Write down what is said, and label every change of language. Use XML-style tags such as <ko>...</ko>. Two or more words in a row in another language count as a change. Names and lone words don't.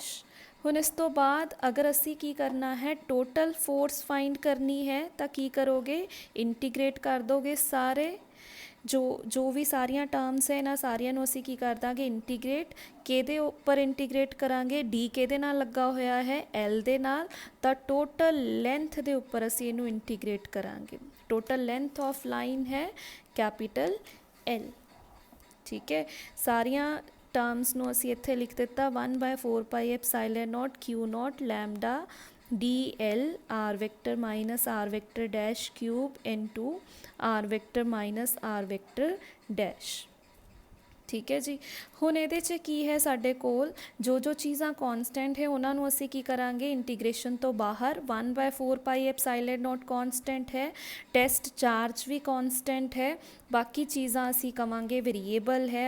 <pa>ਹੁਣ ਇਸ ਤੋਂ ਬਾਅਦ ਅਗਰ ਅਸੀਂ ਕੀ ਕਰਨਾ ਹੈ,</pa> <en>total force find</en> <pa>ਕਰਨੀ ਹੈ ਤਾਂ ਕੀ ਕਰੋਗੇ, ਇੰਟੀਗ੍ਰੇਟ ਕਰ ਦੋਗੇ ਸਾਰੇ ਜੋ ਵੀ ਸਾਰੀਆਂ ਟਰਮਸ ਹੈ ਇਨ੍ਹਾਂ ਸਾਰੀਆਂ ਨੂੰ ਅਸੀਂ ਕੀ ਕਰ ਦਾਂਗੇ ਇੰਟੀਗ੍ਰੇਟ, ਕਿਹਦੇ ਉੱਪਰ ਇੰਟੀਗ੍ਰੇਟ ਕਰਾਂਗੇ, D ਕਿਹਦੇ ਨਾਲ ਲੱਗਾ ਹੋਇਆ ਹੈ L ਦੇ ਨਾਲ, ਤਾਂ</pa> <en>total length</en> <pa>ਦੇ ਉੱਪਰ ਅਸੀਂ ਇਹਨੂੰ ਇੰਟੀਗ੍ਰੇਟ ਕਰਾਂਗੇ।</pa> <en>total length of line है कैपिटल L,</en> <pa>ਠੀਕ ਹੈ। सारिया ਟਰਮਸ ਨੂੰ ਅਸੀਂ ਇੱਥੇ ਲਿਖ ਦਿੱਤਾ</pa> <en>1/4πε0 Q0 ਲੈਮਡਾ dl r vector minus r vector dash cube into r vector minus r vector dash।</en> <pa>ਠੀਕ ਹੈ ਜੀ। ਹੁਣ ਇਹਦੇ 'ਚ ਕੀ ਹੈ ਸਾਡੇ ਕੋਲ ਜੋ ਚੀਜ਼ਾਂ ਕੌਨਸਟੈਂਟ ਹੈ ਉਹਨਾਂ ਨੂੰ ਅਸੀਂ ਕੀ ਕਰਾਂਗੇ ਇੰਟੀਗ੍ਰੇਸ਼ਨ ਤੋਂ ਬਾਹਰ 1/4πε0 ਕੌਨਸਟੈਂਟ ਹੈ,</pa> <en>test charge</en> <pa>ਵੀ ਕੌਨਸਟੈਂਟ ਹੈ, ਬਾਕੀ ਚੀਜ਼ਾਂ ਅਸੀਂ ਕਵਾਂਗੇ ਵੇਰੀਏਬਲ ਹੈ।</pa>